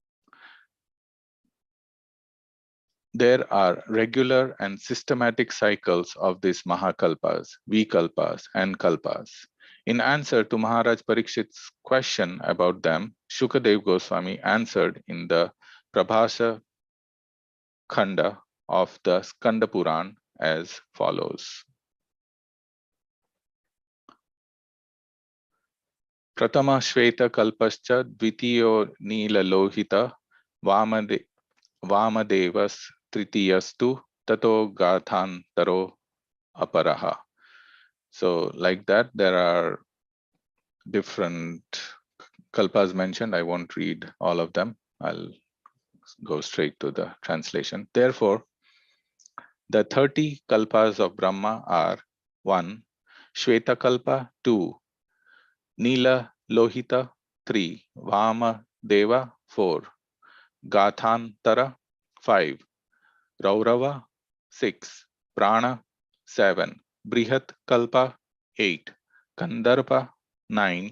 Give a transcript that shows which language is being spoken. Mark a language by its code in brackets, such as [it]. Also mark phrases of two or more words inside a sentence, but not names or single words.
[en] There are regular and systematic cycles of these Mahakalpas, Vikalpas, and Kalpas. In answer to Maharaj Parikshit's question about them, Shukadev Goswami answered in the Prabhasa Khanda of the Skanda Puran as follows. [sa] प्रथमः श्वेतकल्पश्च द्वितीयो नीललोहितः वामदेवस्तृतीयस्तु ततो गाथान्तरोऽपरः. [en] So like that, there are different kalpas mentioned. I won't read all of them. I'll go straight to the translation. Therefore, the 30 kalpas of Brahma are 1. Shveta Kalpa 2. Nila Lohita 3. Vama Deva 4. Gathantara 5. Raurava 6. Prana 7. Brihat Kalpa 8. Kandarpa 9.